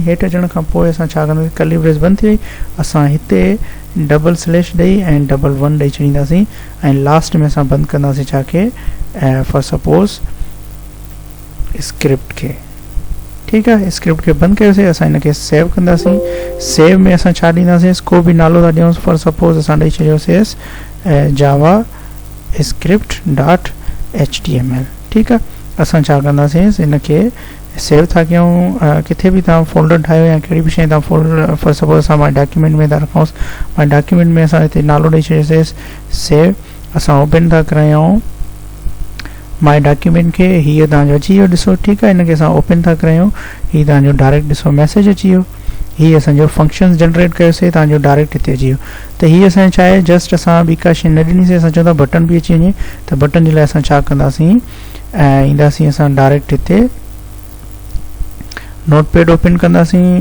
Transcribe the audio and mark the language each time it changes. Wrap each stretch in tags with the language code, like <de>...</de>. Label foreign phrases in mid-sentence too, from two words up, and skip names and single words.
<sd>हेठि अचण खां पोइ असां छा कंदासीं,</sd> <en>curly brace</en> <sd>बंदि थी वई। असां हिते</sd> <en>double slash</en> <sd>ॾेई ऐं डबल 1 ॾेई छॾींदासीं ऐं लास्ट में असां बंदि कंदासीं छा खे,</sd> <en>for suppose script</en> <sd>खे। ठीकु आहे, स्क्रिप्ट खे बंदि कयोसीं। असां हिनखे सेव कंदासीं। सेव में असां छा ॾींदासीं, को बि नालो था ॾियूंसि।</sd> <en>for suppose</en> <sd>असां ॾेई छॾियोसीं</sd> <en>Java Script dot HTML.</en> <sd>ठीकु आहे, असां छा कंदासीं हिनखे सेव था कयूं। किथे बि तव्हां फोल्डर ठाहियो या कहिड़ी बि शइ तव्हां फोल्डर</sd> <en>for suppose</en> <sd>असां</sd> <en>My Document</en> <sd>में था रखूंसि।</sd> <en>My Document</en> <sd>में असां हिते नालो ॾेई छॾियोसीं सेव। असां ओपन था करायूं</sd> <en>My Document</en> <sd>खे। हीअ तव्हांजो अची वियो, ॾिसो। ठीकु आहे, हिनखे असां ओपन था करायूं। हीअ तव्हांजो डायरेक्ट ॾिसो मैसेज अची वियो। हीअ असांजो</sd> <en>functions generate</en> <sd>कयोसीं, तव्हांजो डायरेक्ट हिते अची वियो। त हीअ असांजो छा आहे, जस्ट असां ॿी का शइ न ॾिनीसीं। असां चऊं था बटन बि अची वञे त बटन जे लाइ असां छा कंदासीं, ईंदासीं असां डायरेक्ट हिते</sd> <en>notepad open</en> <sd>कंदासीं।</sd>